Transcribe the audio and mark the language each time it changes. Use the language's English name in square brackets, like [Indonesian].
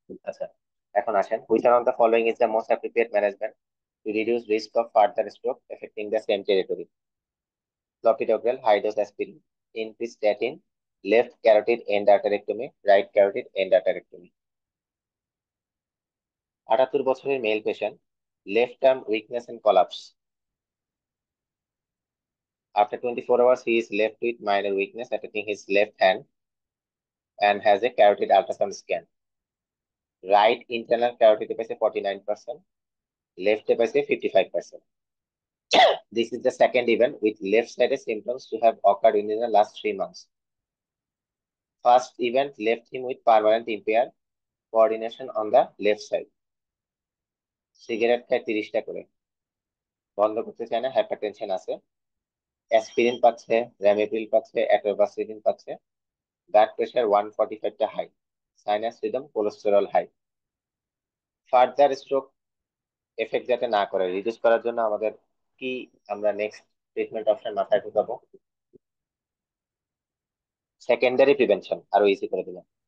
[Bangla] আচ্ছা, এখন আসেন, [English] Which of the following is the most appropriate management to reduce risk of further stroke affecting the same territory? Clopidogrel, high dose aspirin, increase statin, left carotid endarterectomy, right carotid endarterectomy. 78 বছরের male patient, left arm weakness and collapse. After 24 hours, he is left with minor weakness affecting his left hand and has a carotid ultrasound scan. Right internal carotid paise 49%, left paise 55%. This is the second event with left-sided symptoms to have occurred within the last 3 months. First event left him with permanent impaired coordination on the left side. [Bangla] Cigarette খায় 30টা করে, বন্ধ করতে চায় না, hypertension আছে, aspirin পাচ্ছে, র্যামিপ্রিল পাচ্ছে, অ্যাটোবাসিডিন পাচ্ছে, blood pressure 145টা high, sinus rhythm, cholesterol high. Further stroke effect যাতে না করে রিডিউস করার জন্য আমাদের কি, আমরা নেক্সট ট্রিটমেন্ট অপশন মাথায় ঢুকাবো সেকেন্ডারি প্রিভেনশন, আরো ইজি করে দিলাম,